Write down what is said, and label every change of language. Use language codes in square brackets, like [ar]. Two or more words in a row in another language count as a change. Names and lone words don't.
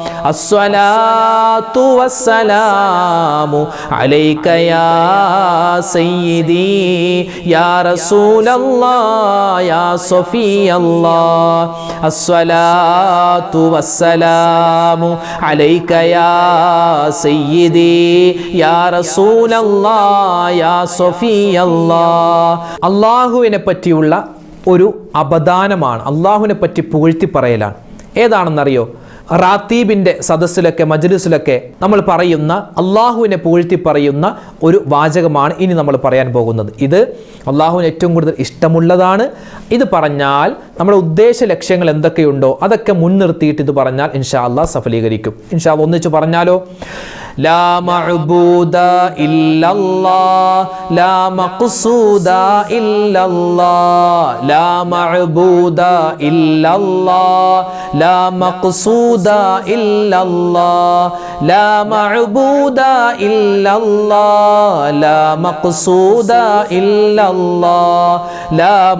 [ar] الصلاة والسلام عليك يا سيدي يا رسول الله يا صفي الله الصلاة والسلام عليك يا سيدي يا رسول الله يا صفي الله [ml] അല്ലാഹുവിനെ പറ്റിയുള്ള ഒരു അപദാനമാണ്, അല്ലാഹുവിനെ പറ്റി പുകഴ്ത്തി പറയലാണ്. ഏതാണെന്നറിയോ? റാത്തീബിൻ്റെ സദസ്സിലൊക്കെ മജ്ലിസിലൊക്കെ നമ്മൾ പറയുന്ന അള്ളാഹുവിനെ പുകഴ്ത്തി പറയുന്ന ഒരു വാചകമാണ് ഇനി നമ്മൾ പറയാൻ പോകുന്നത്. ഇത് അള്ളാഹുവിന് ഏറ്റവും കൂടുതൽ ഇഷ്ടമുള്ളതാണ്. ഇത് പറഞ്ഞാൽ നമ്മുടെ ഉദ്ദേശ ലക്ഷ്യങ്ങൾ എന്തൊക്കെയുണ്ടോ അതൊക്കെ മുൻനിർത്തിയിട്ട് ഇത് പറഞ്ഞാൽ [ar] إن شاء الله [ml] സഫലീകരിക്കും. [ar] إن شاء الله [ml] ഒന്നിച്ച് പറഞ്ഞാലോ? [ar] لا معبود إلا الله لا مقصود إلا الله لا معبود إلا الله لا مقصود إلا الله لا معبود إلا الله لا مقصود إلا الله لا